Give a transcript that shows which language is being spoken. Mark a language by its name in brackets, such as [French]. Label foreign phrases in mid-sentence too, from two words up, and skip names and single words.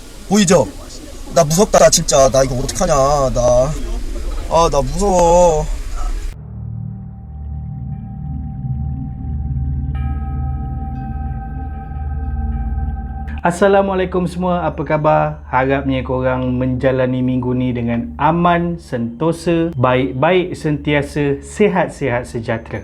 [Korean] 보이죠? 나 무섭다 진짜. 나 이거 어떡하냐. 나 무서워. [Malay] Assalamualaikum semua, apa khabar? Harapnya korang menjalani minggu ni dengan aman, sentosa, baik-baik sentiasa, sihat-sihat sejahtera.